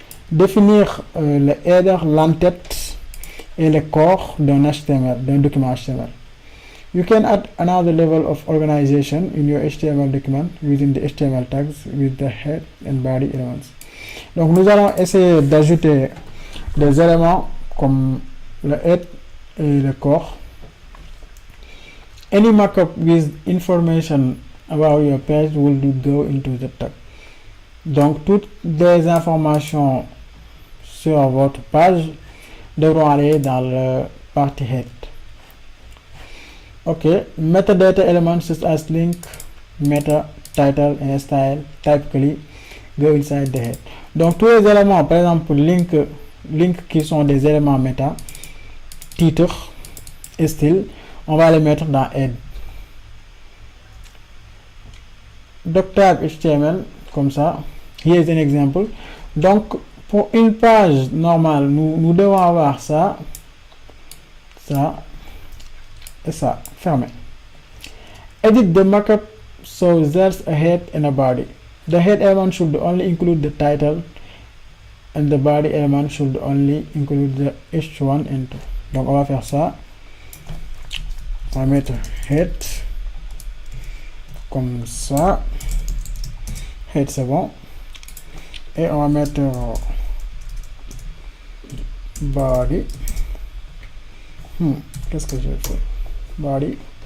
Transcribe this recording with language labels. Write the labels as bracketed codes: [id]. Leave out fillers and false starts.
[fr] Définir le header, l'entête et le corps d'un HTML, d'un document HTML. [en] You can add another level of organization in your HTML document using the HTML tags with the head and body elements. [fr] Donc nous allons essayer d'ajouter des éléments comme le head et le corps. [en] Any markup with information about your page will go into the tag. [fr] Donc toutes les informations sur votre page devront aller dans le partie head. [en] Ok, metadata elements such as link, meta, title and style typically go inside the head. [fr] Donc tous les éléments, par exemple link qui sont des éléments méta, titre et style, on va les mettre dans head. [en] Doctype HTML [fr] comme ça. [en] Here is an example. [fr] Donc pour une page normale, nous devons avoir ça et ça fermé. [en] Edit the markup so there's a head and a body. The head element should only include the title and the body element should only include the h1 and 2. [fr] Donc on va faire ça. On va mettre head comme ça. Head c'est bon. Et on va mettre body. Qu'est-ce que j'ai fait? Body.